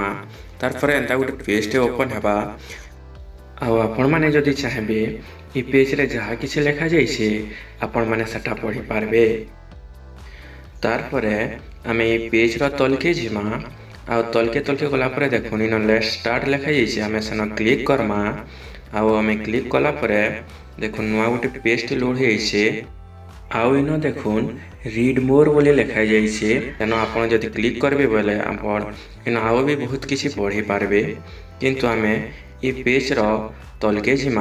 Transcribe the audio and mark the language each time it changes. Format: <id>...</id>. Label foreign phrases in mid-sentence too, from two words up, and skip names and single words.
<or>ତାର ପରେ ଏଣ୍ଟା ଗୁଟେ ପେଜ ଟେ ଓପନ ହେବା। ଆ ଆପଣ ମାନେ ଯଦି ଚାହେବେ ଈ ପେଜ ରେ ଯାହା କିଛି ଲିଖା ଯାଉଛେ ଆପଣ ମାନେ ସେଟା ପଢି ପାରବେ। ତାର ପରେ ଆମେ ଈ ପେଜ ରୋ ତଳକେ ଯିମା। ଆ ତଳକେ ଗଲା ପରେ ଦେଖୁନ ଇନ</or> <en>Let's start</en> <or>ଲିଖା ଯାଉଛେ ଆମେ ସେନ କ୍ଲିକ କରମା। ଆଉ ଆମେ କ୍ଲିକ କଲା ପରେ ଦେଖୁନ ନୁଆ ଗୋଟେ ପେଜ ଟେ ଲୋଡ ହୋଇଛେ। ଆଉ ଇନ ଦେଖୁନ</or> <en>Read more</en> <or>ବୋଲି ଲିଖା ଯାଉଛେ। ତେନୋ ଆପଣ ଯଦି କ୍ଲିକ କରବେ ବୋଲେ ଆପଣ ଇନ ଆଉ ଭି ବହୁତ କିଛି ପଢି ପାରବେ। କିନ୍ତୁ ଆମେ ଈ ପେଜ ରୋ ତଳକେ ଯିମା।</or>